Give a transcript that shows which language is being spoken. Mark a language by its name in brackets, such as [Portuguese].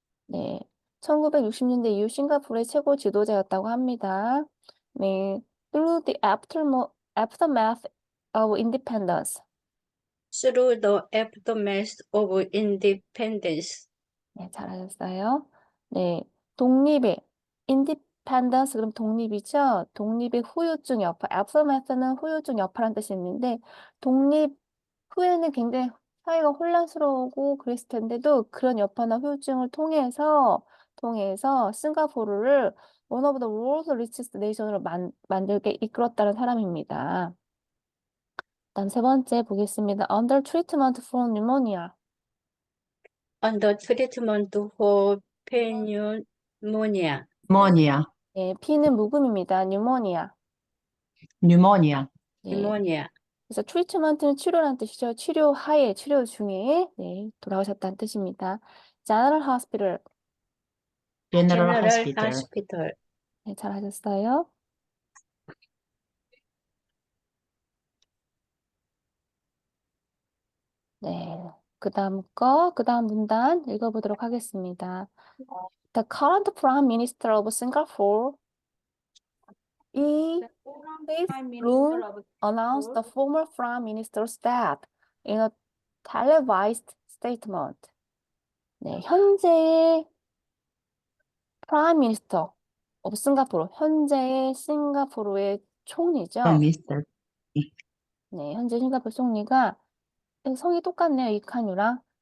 [Korean] 네, 1960년대 이후 싱가포르의 최고 지도자였다고 합니다. [English] 네, through the aftermath of independence. Through the aftermath of independence. [Korean] 네, 잘하셨어요. 네, 독립의 independence 그럼 독립이죠. 독립의 후유증 여파. aftermath는 후유증 여파라는 뜻이 있는데 독립 후에는 굉장히 사회가 혼란스러우고 그랬을 텐데도 그런 여파나 후유증을 통해서 싱가포르를 [English] one of the world's richest nation [Korean] 으로 만들게 이끌었다는 사람입니다. 다음 세 번째 보겠습니다. [English] Under treatment for pneumonia. Under treatment for pneumonia. pneumonia, [Korean] 네, P는 묵음입니다. pneumonia. [English] pneumonia, [Korean] 네, [English] pneumonia. [Korean] 그래서 트리트먼트는 치료라는 뜻이죠. 치료하에, 치료 중에 네, 돌아가셨다는 뜻입니다. [English] General Hospital. general General hospital, hospital. [Korean] 네, 잘하셨어요. 네, 그 다음 문단 읽어보도록 하겠습니다. [English] The current Prime Minister of Singapore, Lee Hsien-loong, announced the former Prime Minister's death in a televised statement. [Korean] 네, 현재의 [English] 프라임 미니스터 오브 싱가포르, [Korean] 현재의 싱가포르의 [English] prime [Korean] 총리죠. [English] minister, [Korean] 네, 현재 싱가포르 총리가 성이 똑같네요. 이칸유랑.